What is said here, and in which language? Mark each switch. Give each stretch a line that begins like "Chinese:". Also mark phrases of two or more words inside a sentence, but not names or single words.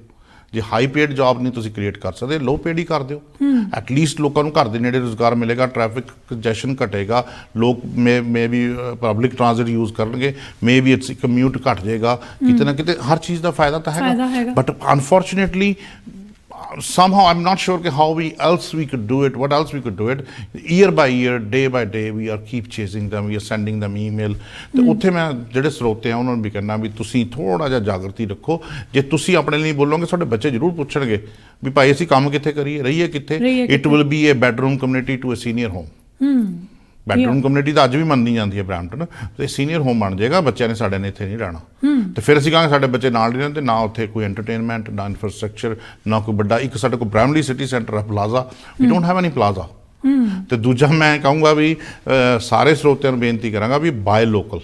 Punjabi: ਜੇ
English: high paid job
Punjabi: ਨਹੀਂ ਤੁਸੀਂ ਕ੍ਰੀਏਟ ਕਰ ਸਕਦੇ,
English: low paid
Punjabi: ਹੀ ਕਰ ਦਿਓ। ਐਟਲੀਸਟ ਲੋਕਾਂ ਨੂੰ ਘਰ ਦੇ ਨੇੜੇ ਰੁਜ਼ਗਾਰ ਮਿਲੇਗਾ,
English: traffic congestion
Punjabi: ਘਟੇਗਾ, ਲੋਕ
English: maybe public transport use
Punjabi: ਕਰਨਗੇ,
English: maybe its commute
Punjabi: ਘਟ ਜਾਏਗਾ। ਕਿਤੇ ਨਾ ਕਿਤੇ ਹਰ ਚੀਜ਼ ਦਾ ਫਾਇਦਾ ਤਾਂ ਹੈਗਾ।
English: but unfortunately somehow I'm not sure how what else we could do it. Year by year, day by day, we are keep chasing them, we are sending them email.
Punjabi: ਤੇ ਉੱਥੇ ਮੈਂ ਜਿਹੜੇ ਸਰੋਤੇ ਆ ਉਹਨਾਂ ਨੂੰ ਵੀ ਕਹਿਣਾ ਵੀ ਤੁਸੀਂ ਥੋੜਾ ਜਿਹਾ ਜਾਗਰਤੀ ਰੱਖੋ। ਜੇ ਤੁਸੀਂ ਆਪਣੇ ਲਈ ਬੋਲੋਗੇ ਸਾਡੇ ਬੱਚੇ ਜ਼ਰੂਰ ਪੁੱਛਣਗੇ ਵੀ ਭਾਈ ਅਸੀਂ ਕੰਮ ਕਿੱਥੇ ਕਰੀਏ, ਰਹੀਏ ਕਿੱਥੇ।
English: It will be a bedroom community to a senior home. bedroom community
Punjabi: ਤਾਂ ਅੱਜ ਵੀ ਮੰਨੀ ਜਾਂਦੀ ਹੈ ਬਰੈਂਪਟਨ, ਤੇ
English: senior home
Punjabi: ਬਣ ਜਾਏਗਾ। ਬੱਚਿਆਂ ਨੇ ਸਾਡੇ ਨੇ ਇੱਥੇ ਨਹੀਂ ਰਹਿਣਾ, ਤੇ ਫਿਰ ਅਸੀਂ ਕਹਾਂਗੇ ਸਾਡੇ ਬੱਚੇ ਨਾਲ ਨਹੀਂ ਰਹਿੰਦੇ, ਨਾ ਉੱਥੇ ਕੋਈ ਐਂਟਰਟੇਨਮੈਂਟ, ਨਾ ਇਨਫਰਾਸਟ੍ਰਕਚਰ, ਨਾ ਕੋਈ ਵੱਡਾ। ਇੱਕ ਸਾਡੇ ਕੋਲ ਬ੍ਰੈਮਲੀ ਸਿਟੀ ਸੈਂਟਰ ਹੈ, ਪਲਾਜ਼ਾ,
English: we don't have any plaza.
Punjabi: ਤੇ ਦੂਜਾ ਮੈਂ ਕਹੂੰਗਾ ਵੀ ਸਾਰੇ ਸਰੋਤਿਆਂ ਨੂੰ ਬੇਨਤੀ ਕਰਾਂਗਾ ਵੀ
English: buy local.